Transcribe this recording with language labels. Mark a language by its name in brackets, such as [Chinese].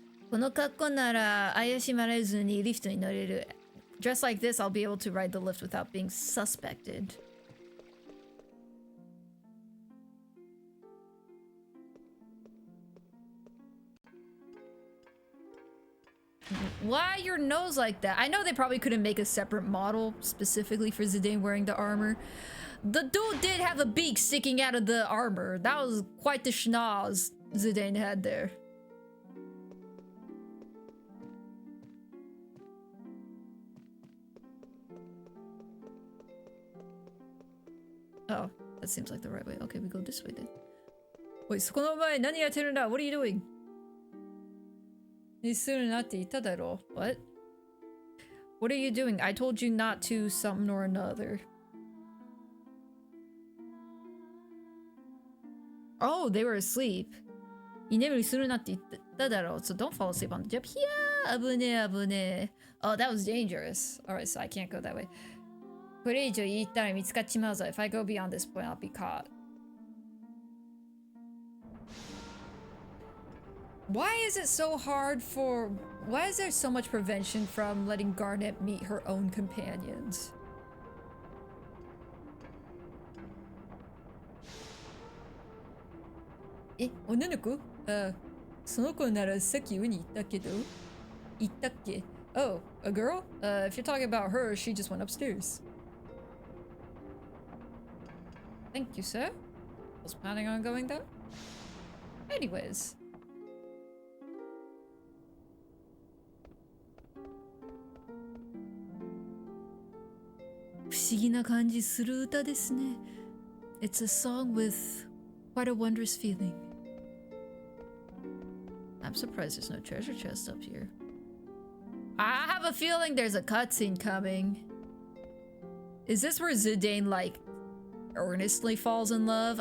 [Japanese] この格好なら怪しまれずにリフトに乗れる。 [English] Dressed like this, I'll be able to ride the lift without being suspected. Why your nose like that? I know they probably couldn't make a separate model specifically for Zidane wearing the armor. The dude did have a beak sticking out of the armor. That was quite the schnoz Zidane had there. Oh, that seems like the right way. Okay, we go this way then. Wait, [Japanese] そこの前何やってるんだ? [English] What are you doing? [Japanese] にするなって言っただろ? [English] What? What are you doing? I told you not to something or another. Oh, they were asleep. [Japanese] 居眠りするなって言っただろ? [English] So don't fall asleep on the job. [Japanese] Yeah, 危ねえ危ねえ. [English] Oh, that was dangerous. Alright, so I can't go that way. [Japanese] これ以上言ったら見つかっちまうぞ. [English] If I go beyond this point, I'll be caught. Why is it so hard for... Why is there so much prevention from letting Garnet meet her own companions? [Japanese] Eh, 女の子? その子ならさっき上に行ったけど? 行ったっけ? [English] Oh, a girl? If you're talking about her, she just went upstairs. Thank you, sir. Was planning on going there? Anyways. [Japanese] 不思議な感じする歌ですね。 [English] It's a song with quite a wondrous feeling. I'm surprised there's no treasure chest up here. I have a feeling there's a cutscene coming. Is this where Zidane, like, earnestly falls in love?